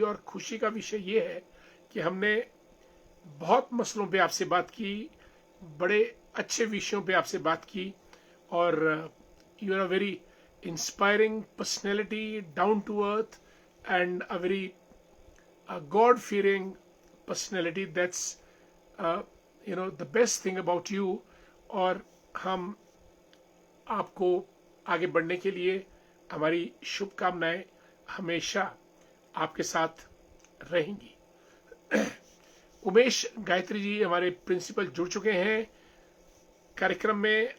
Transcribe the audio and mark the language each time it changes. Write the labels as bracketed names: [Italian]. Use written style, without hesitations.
[Hindi] और खुशी का विषय ये है कि हमने बहुत मसलों पे आपसे बात की, बड़े अच्छे विषयों पे आपसे बात की। [English] और you are a very inspiring personality, down to earth and a very God-fearing personality. That's the best thing about you. [Hindi] और हम आपको आगे बढ़ने के लिए हमारी शुभकामनाएं हमेशा आपके साथ रहेंगी। उमेश गायत्री जी, हमारे प्रिंसिपल, जुड़ चुके हैं कार्यक्रम में।